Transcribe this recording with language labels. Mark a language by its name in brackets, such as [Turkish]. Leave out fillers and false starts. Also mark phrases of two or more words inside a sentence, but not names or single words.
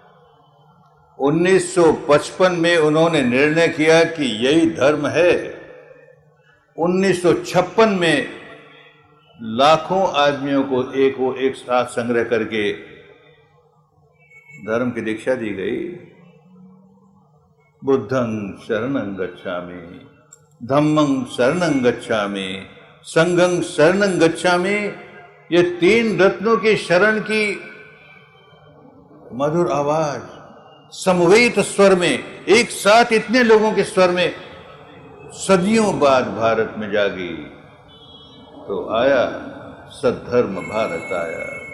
[Hindi] 1955 में उन्होंने निर्णय किया कि यही धर्म है। 1956 में लाखों आदमियों को एक साथ संग्रह करके धर्म की दीक्षा दी गई। [Pali] बुद्धं शरणं गच्छामि, धम्मं शरणं गच्छामि, संघं शरणं गच्छामि। [Hindi] ये 3 रत्नों की शरण की मधुर आवाज समवेत स्वर में, एक साथ इतने लोगों के स्वर में सदियों बाद भारत में जागी। तो आया सद्धर्म भारत आया।